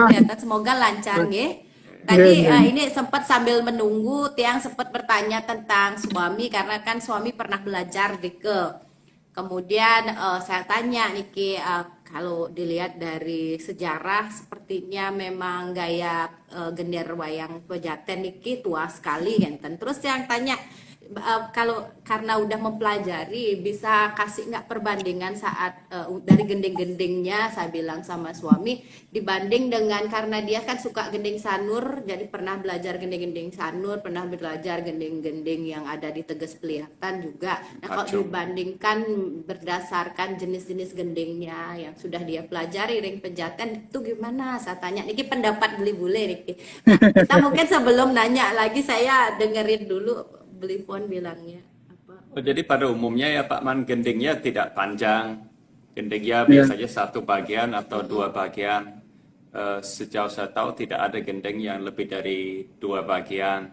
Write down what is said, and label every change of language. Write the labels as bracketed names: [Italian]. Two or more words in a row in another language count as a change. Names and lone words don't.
[Indonesian] kelihatan. Semoga lancar, nge. Tadi Iya. ini sempat sambil menunggu, Tiang sempat bertanya tentang suami karena kan suami pernah belajar di ke. Kemudian saya tanya Niki, kalau dilihat dari sejarah sepertinya memang gaya gender wayang pejaten Niki tua sekali kan. Terus yang tanya kalau karena udah mempelajari bisa kasih nggak perbandingan saat dari gending-gendingnya saya bilang sama suami dibanding dengan karena dia kan suka gending sanur jadi pernah belajar gending-gending sanur pernah belajar gending-gending yang ada di Teges Peliatan juga. Nah kalau Acung. dibandingkan berdasarkan jenis-jenis gendingnya yang sudah dia pelajari ring pejaten itu gimana saya tanya niki pendapat beli-bule niki. Nah, kita mungkin sebelum nanya lagi saya dengerin dulu beli phone bilangnya apa. Oh, jadi pada umumnya ya Pak Man, gendingnya tidak panjang. Gendingnya Ya. biasanya satu bagian atau dua bagian. Sejauh saya tahu tidak ada gending yang lebih dari dua bagian.